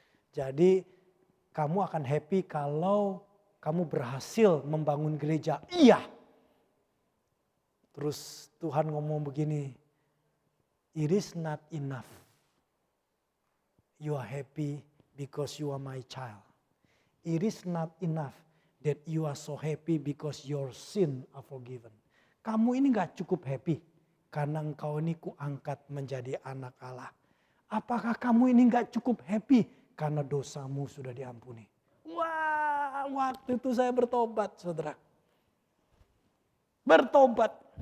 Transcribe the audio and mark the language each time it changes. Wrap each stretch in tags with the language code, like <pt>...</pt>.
<id>Jadi kamu akan happy kalau kamu berhasil membangun gereja. Iya. Terus Tuhan ngomong begini,</id> <en>it is not enough. You are happy because you are my child. It is not enough that you are so happy because your sin are forgiven.</en> <id>Kamu ini gak cukup happy karena engkau ini kuangkat menjadi anak Allah. Apakah kamu ini gak cukup happy karena dosamu sudah diampuni? Wah, waktu itu saya bertobat saudara. Bertobat.</id>